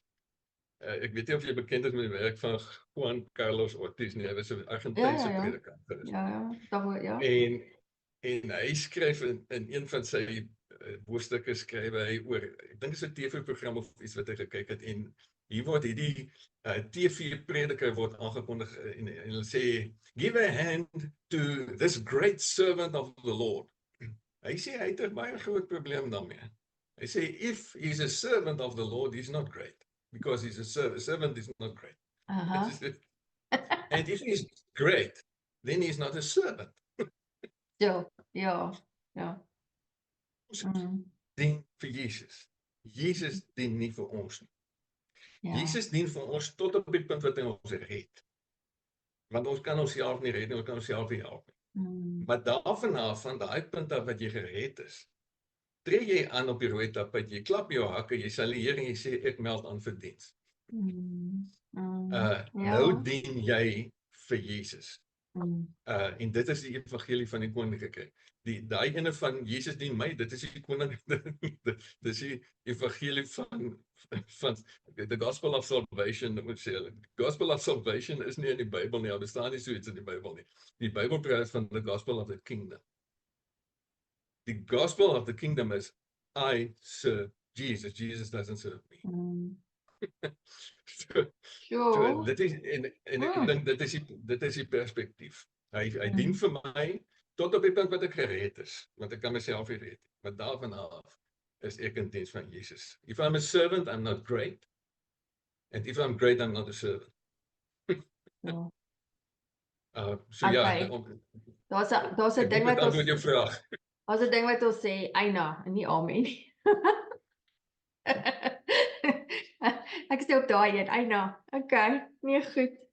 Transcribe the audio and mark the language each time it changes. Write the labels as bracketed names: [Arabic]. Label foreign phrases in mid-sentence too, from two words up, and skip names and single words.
[Afrikaans] Ek weet nie of jy bekend is met die werk van Juan Carlos Ortiz nie, hy was 'n Argentynse predikant geweest. Ja. En hy skryf in een van sy hoofstukke skryf hy oor, ek dink dit is 'n TV-program of iets wat hy gekyk het, en hier word hierdie TV-prediker word aangekondig en hulle sê, [English] give a hand to this great servant of the Lord. [Afrikaans] Hy sê hy het 'n baie groot probleem daarmee. Hy sê, [English] if he's a servant of the Lord, he's not great. Because he's a servant is not great. And if he's great, then he's not a servant. [Afrikaans] Ja. Dien vir Jesus. Jesus dien nie vir ons nie. Jesus dien vir ons tot op die punt wat hy ons red. Want ons kan onsself nie red nie, ons kan onsself nie help nie. Maar van daai punt af wat jy gered is, tree jy aan op die rooi tapijt, jy klap jou hakke, jy salueer en jy sê, ek meld aan vir diens. Nou dien jy vir Jesus. En dit is die evangelie van die koninkryk. Daai ene van Jesus dien my, dit is die koninkryk, dit is die evangelie van [English] the gospel of salvation, [Afrikaans] moet sê, [English] gospel of salvation [Afrikaans] is nie in die Bybel nie, daar bestaan nie so iets in die Bybel nie. Die Bybel praat van [English] the gospel of the kingdom. The gospel of the kingdom is, I serve Jesus. Jesus doesn't serve me. [Afrikaans] So dit is, en ek dink dit is die perspektief. Hy dien vir my, tot op die punt wat ek gered is, want ek kan myself nie red. Maar daarvan af is ek in diens van Jesus. [English] If I'm a servant, I'm not great. And if I'm great, I'm not a servant. [Afrikaans] Daar's 'n ding wat ons antwoord jou vraag. Daar's 'n ding wat ons sê, eina, en nie amen nie. Ek sê op daai een, eina. Okay, nee goed.